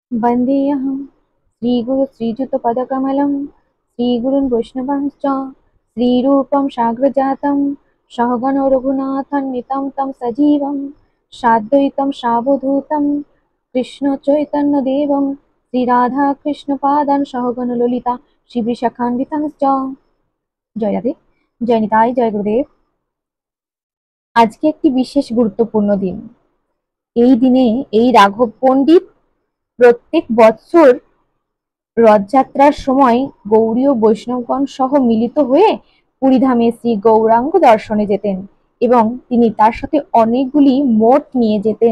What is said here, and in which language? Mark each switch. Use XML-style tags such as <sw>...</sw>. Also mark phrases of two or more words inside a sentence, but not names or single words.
<sa>वन्देऽहं श्रीगुरु श्रीयुतपदकमलं श्रीगुरून् वैष्णवांश्च श्रीरूपं साग्रजातं सहगणो रघुनाथान्वितं तं सजीवं साद्वैतं सावधूतं कृष्णचैतन्यदेवं श्रीराधाकृष्णपादान् सहगण ललिता शिवशाखान्वितांश्च।</sa> <bn>জয় রাধে, জয় নিতাই, জয় গুরুদেব। আজকে একটি বিশেষ গুরুত্বপূর্ণ দিন। এই দিনে এই রাঘব পণ্ডিত প্রত্যেক বছর রথযাত্রার সময় গৌড়ীয় বৈষ্ণবগণ সহ মিলিত হয়ে পুরীধামে শ্রী গৌরাঙ্গ দর্শনে যেতেন এবং তিনি তার সাথে অনেকগুলি মঠ নিয়ে যেতেন।</bn>